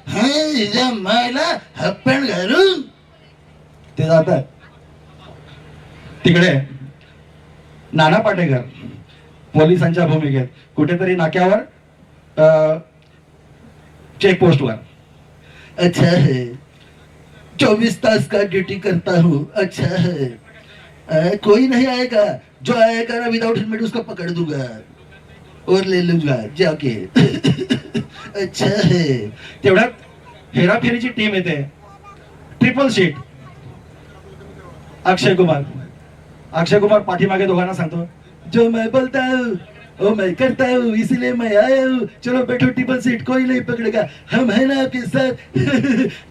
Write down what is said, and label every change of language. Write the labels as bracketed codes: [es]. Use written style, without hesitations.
[mr] हा मला half pant घालून ते जातात. तिकडे नाना पाटेकर पोलिसांच्या भूमिकेत कुठेतरी नाक्यावर चेकपोस्टवर. [hi] अच्छा है, 24 तास का ड्यूटी करता हूँ. अच्छा है, कोई नहीं आएगा, जो आएगा ना विदाउट हेलमेट उसको पकड़ दूंगा और ले लूंगा जाके. अच्छा है. [mr] तेवढ्यात हेराफेरीची टीम येते. [en] Triple seat. [hi] अक्षय कुमार [mr] पाठीमागे दोघांना सांगतो, [hi] जो मैं बोलता हूँ वो मैं करता हूँ, इसीलिए मैं आया हूँ. चलो बैठो ट्रिपल सीट, कोई नहीं पकड़ेगा, हम है ना आपके साथ.